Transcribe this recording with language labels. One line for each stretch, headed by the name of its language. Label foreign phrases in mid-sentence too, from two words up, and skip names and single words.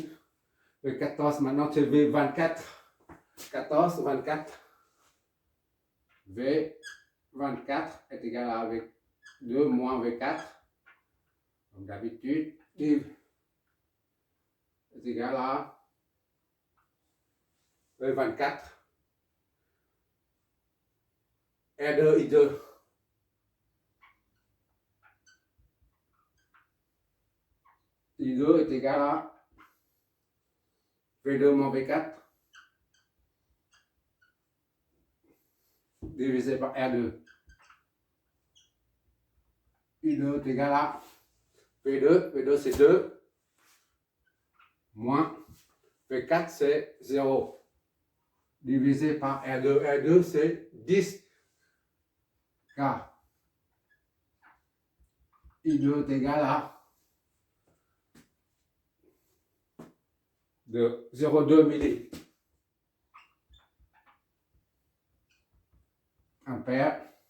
French: Le 14, maintenant c'est V24. 14, 24. V24 est égal à V2 moins V4. Comme d'habitude, est égal à V24. R2, I2. I2 est égal à V2 moins V4 divisé par R2. I2 est égal à V2, V2 c'est 2, moins V4 c'est 0, divisé par R2, R2 c'est 10, car I2 est égal à de 0,2 milli ampère.